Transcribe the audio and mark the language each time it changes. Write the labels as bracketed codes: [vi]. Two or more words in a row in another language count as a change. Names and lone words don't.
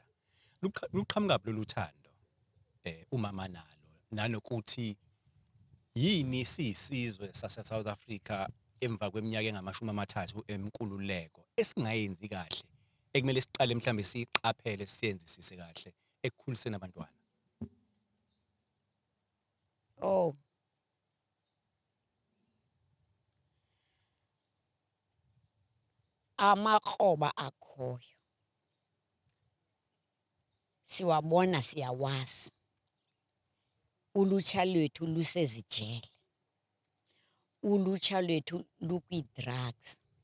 [zu] Luqhamuka lolu thando umama nalo, nanokuthi yini siyisizwe sase-South Africa emva kweminyaka engama-30 emkululeko esingayenzi kahle, ekumele siqale mhlambe siyiqaphele siyenzisise kahle ekukhuliseni abantwana. Oh. [xh] Amakroba akhoyo siwabona, siyawazi. Ulutsha lwethu lusezijele, ulutsha lwethu lukwii-drugs.